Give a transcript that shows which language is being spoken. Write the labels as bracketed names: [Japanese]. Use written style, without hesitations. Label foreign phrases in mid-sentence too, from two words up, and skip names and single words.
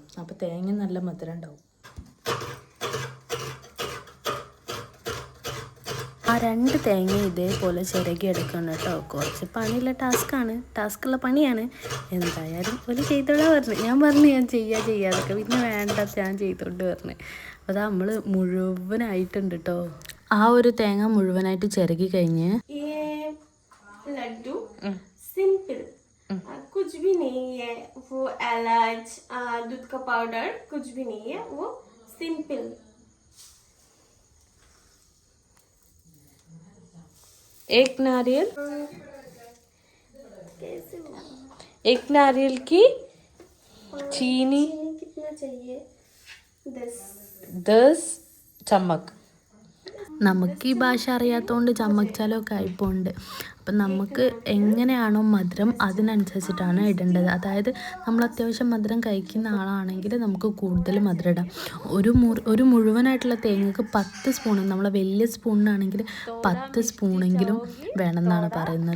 [Malayalam] അപ്പോൾ തേങ്ങ നല്ല മധുരം ഉണ്ടാവും. ആ 2 തേങ്ങ ഇതേപോലെ ചിരകി എടുക്കണം കേട്ടോ. കുറച്ച് പണിയുള്ള ടാസ്ക്കുള്ള പണിയാണ്. എന്തായാലും ഒരു ചെയ്തോളാൻ പറഞ്ഞു. ഞാൻ ചെയ്യാതൊക്കെ, പിന്നെ വേണ്ട ഞാൻ ചെയ്തോണ്ട് പറഞ്ഞു. അപ്പോൾ അത് നമ്മൾ മുഴുവനായിട്ടുണ്ട് കേട്ടോ. ആ ഒരു തേങ്ങ മുഴുവനായിട്ട് ചിരകി കഴിഞ്ഞ് [Hindi] लड्डू सिंपल, कुछ भी नहीं है. वो इलाच, दूध का पाउडर कुछ भी नहीं है. वो सिंपल. एक नारियल की चीनी कितना चाहिए? 10 चम्मच. [Malayalam] നമുക്ക് ഈ ഭാഷ അറിയാത്തതുകൊണ്ട് ചമ്മച്ചാലൊക്കെ ആയിപ്പോണ്ട്. അപ്പം നമുക്ക് എങ്ങനെയാണോ മധുരം അതിനനുസരിച്ചിട്ടാണ് ഇടേണ്ടത്. അതായത് നമ്മൾ അത്യാവശ്യം മധുരം കഴിക്കുന്ന ആളാണെങ്കിൽ നമുക്ക് കൂടുതൽ മധുരം ഇടാം. ഒരു മുഴുവനായിട്ടുള്ള തേങ്ങക്ക് 10 സ്പൂൺ, നമ്മളെ വലിയ സ്പൂണിനാണെങ്കിൽ 10 സ്പൂണെങ്കിലും വേണമെന്നാണ് പറയുന്നത്.